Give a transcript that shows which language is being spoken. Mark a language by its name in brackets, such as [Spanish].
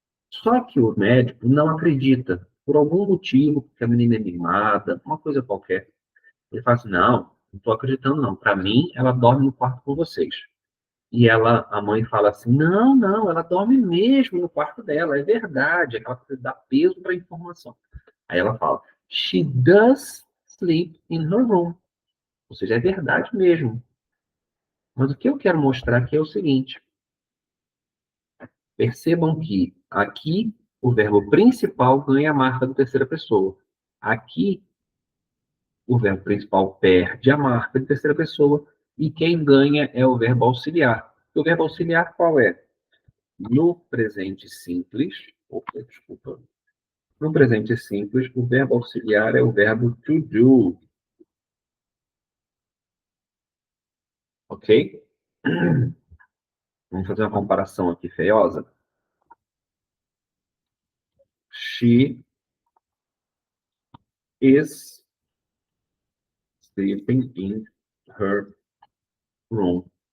[Portuguese] Só que o médico não acredita, por algum motivo, porque a menina é mimada, uma coisa qualquer. Ele fala assim: não, não estou acreditando, não. Para mim, ela dorme no quarto com vocês. E ela, a mãe fala assim: não, não, ela dorme mesmo no quarto dela, é verdade. Aquela coisa dá peso para a informação. Aí ela fala: [English] she does sleep in her room. [Portuguese] Ou seja, é verdade mesmo. Mas o que eu quero mostrar aqui é o seguinte: percebam que aqui o verbo principal ganha a marca da terceira pessoa. Aqui o verbo principal perde a marca de terceira pessoa e quem ganha é o verbo auxiliar. O verbo auxiliar qual é? No presente simples, opa, desculpa. No presente simples, o verbo auxiliar é o verbo to do. Ok? Vamos fazer uma comparação aqui feiosa. [English] She is sleeping in her room.